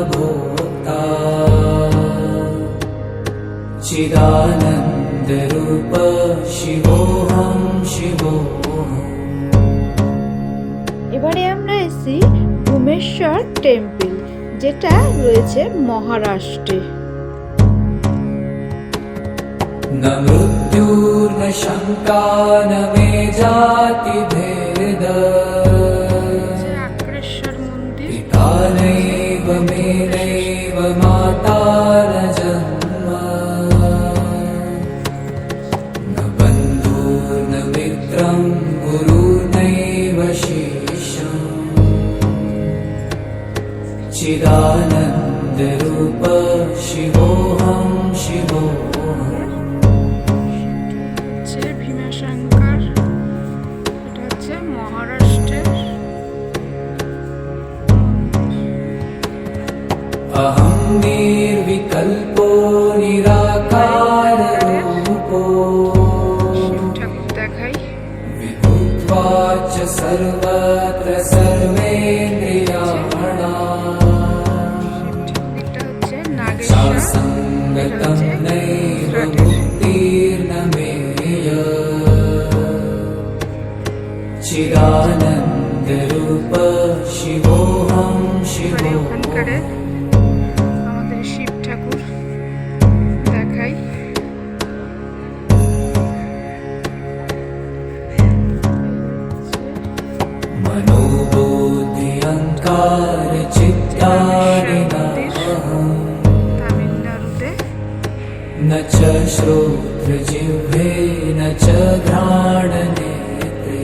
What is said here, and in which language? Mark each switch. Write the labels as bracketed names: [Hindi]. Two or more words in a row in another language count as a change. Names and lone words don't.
[Sanskrit] চিদানন্দ রূপ শিবোহম শিবোহম। [Bangla] এবারে আমরা এসেছি ভূমেশ্বর টেম্পল, যেটা রয়েছে মহারাষ্ট্রে। [Sanskrit] न मृत्युर्न शङ्का न मे जातिभेद। [Bangla] আগ্রেশ্বর মন্দির। [Sanskrit] पिता नैव मे नैव माता न जन्म। न बन्धुर्न मित्रं गुरुर्नैव शिष्यम्। चिदानन्दरूप शिवोऽहं शिवोऽहम्। [Bangla] ভীমাশঙ্কর, এটা হচ্ছে মহারাষ্ট্রের। [Sanskrit] अहं निर्विकल्पो निराकाररूपो। [Bangla] ঠাকুর দেখাই। [Sanskrit] विभुत्वा च सर्वत्र सर्वेन्द्रियाणाम्। [Bangla] এটা হচ্ছে নাগেশ্বর। [Sanskrit] सङ्गतं नैव मुक्तिर्न मेय। चिदानन्दरूप शिवोऽहं शिवोऽहम्। [Bangla] ওখানকারে আমাদের শিব ঠাকুর দেখাই। [Sanskrit] मनोबुद्धि अहङ्कार चित्तानि नाहम्। [Bangla] তামিলনাড়ুতে। [Sanskrit] न च श्रोत्रजिह्वे न च घ्राणनेत्रे।